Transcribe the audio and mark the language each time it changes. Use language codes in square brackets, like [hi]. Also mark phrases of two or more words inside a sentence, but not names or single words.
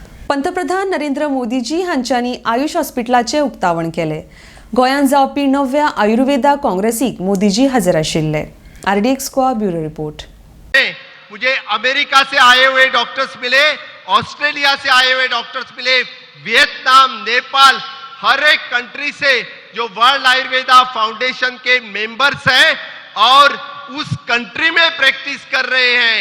[kok] पंतप्रधान नरेंद्र मोदीजी हांच्यांनी आयुष हॉस्पिटलाचे उक्तावण केले। गोंयांत जावपी नव्या आयुर्वेदा काँग्रेसीक मोदीजी हजर आशिल्ले। [hi] RDX को ब्यूरो रिपोर्ट। मुझे अमेरिका से आए हुए डॉक्टर्स मिले, ऑस्ट्रेलिया से आए हुए डॉक्टर्स मिले, वियतनाम, नेपाल, हर एक कंट्री से जो वर्ल्ड आयुर्वेदा फाउंडेशन के मेंबर्स हैं और उस कंट्री में प्रैक्टिस कर रहे हैं।